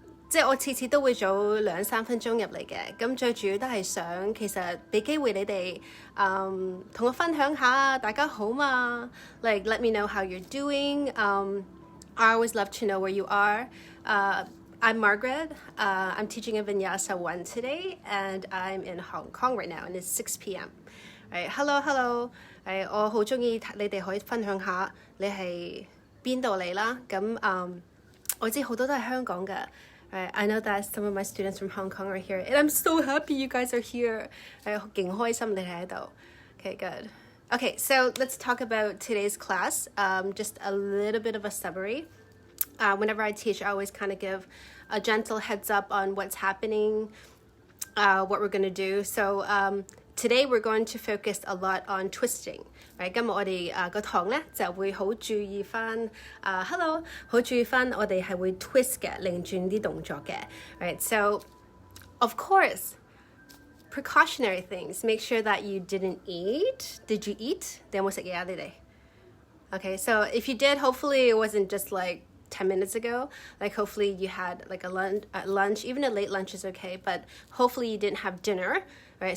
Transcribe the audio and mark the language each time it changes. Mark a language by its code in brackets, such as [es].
[yue] 即係我次次都會早2-3分鐘入嚟嘅，咁最主要都係想其實俾機會你哋同我分享下大家好嘛 ， [en] like let me know how you're doing. I always love to know where you are. I'm Margaret. I'm teaching in Vinyasa 1 today, and I'm in Hong Kong right now, and it's 6 p.m. Right, hello. [yue] 我好中意你哋可以分享下你係邊度嚟啦。咁我知好多都係香港嘅。 [en] I know that some of my students from Hong Kong are here, and I'm so happy you guys are here. [yue] 勁開心你哋喺度。 [en] Okay, good. Okay, so let's talk about today's class. Just a little bit of a summary. Whenever I teach, I always kind of give a gentle heads up on what's happening, what we're going to do. So today we're going to focus a lot on twisting. Right? [yue] 今日我哋個堂咧就會好注意翻hello 好注意翻我哋係會 twist 嘅，擰轉啲動作嘅。 [en] Right? So of course, precautionary things. Make sure that you didn't eat. Did you eat? [yue] 你有冇食嘢啊？你哋 [en] Okay, so if you did, hopefully it wasn't just like 10 minutes ago. Like hopefully you had like a lunch, even a late lunch is okay, but hopefully you didn't have dinner, right?